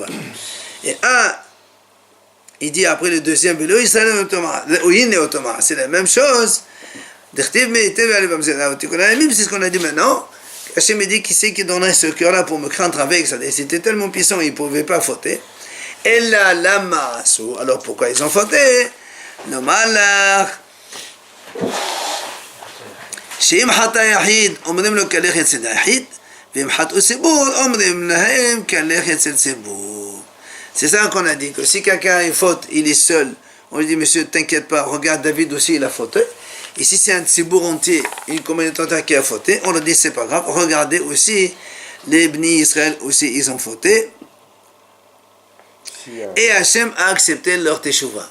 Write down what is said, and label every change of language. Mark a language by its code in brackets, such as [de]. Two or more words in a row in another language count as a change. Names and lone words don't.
[fr] Et il dit après le deuxième, c'est la même chose. C'est ce qu'on a dit maintenant. Hachem me dit qui c'est qui donnerait ce cœur-là pour me craindre avec. C'était tellement puissant, il ne pouvait pas fauter. Et là, la masse. Alors pourquoi ils ont fauté? No malach. [he] שאם חטא יחיד, אומרים לו כלך אצל היחיד, ואם חטאו ציבור, אומרים להם כלך אצל ציבור. [fr] C'est ça qu'on a dit, que si quelqu'un est faute, il est seul, on lui dit, monsieur, t'inquiète pas, regarde David aussi, il a fauté. Et si c'est un tsibour entier, une communauté entière qui a fauté, on leur dit, c'est pas grave, regardez aussi, les Bnei Israël aussi, ils ont fauté. Et Hachem a accepté leur teshuva.